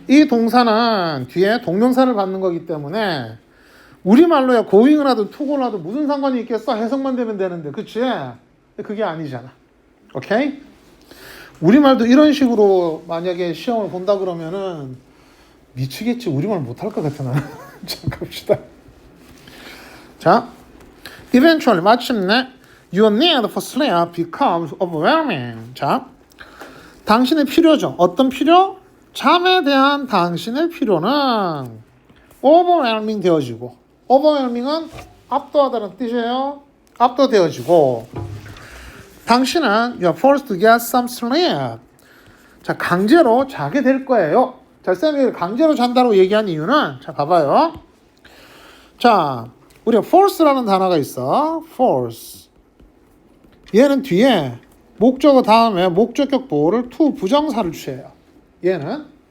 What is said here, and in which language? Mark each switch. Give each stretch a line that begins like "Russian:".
Korean: 이 동사는 뒤에 동명사를 받는 거기 때문에 우리말로야 고잉을 하든 투고를 하든 무슨 상관이 있겠어? 해석만 되면 되는데 그치? 그게 아니잖아. 오케이? 우리말도 이런 식으로 만약에 시험을 본다 그러면은 미치겠지. 우리말 못할 것 같아 나는. 자, 갑시다.
English: 자, eventually
Korean: 마침내
English: your need for sleep becomes overwhelming.
Korean: 자, 당신의 필요죠. 어떤 필요? 잠에 대한 당신의 필요는 overwhelming 되어지고, overwhelming은 압도하다는 뜻이에요. 압도되어지고, 당신은
English: you're forced to get some sleep.
Korean: 자, 강제로 자게 될 거예요. 자, 쌤이 강제로 잔다고 얘기한 이유는, 자, 봐봐요. 자, 우리가 force라는 단어가 있어.
English: force.
Korean: 얘는 뒤에 목적어 다음에 목적격 보호를 to 부정사를 취해요. 얘는.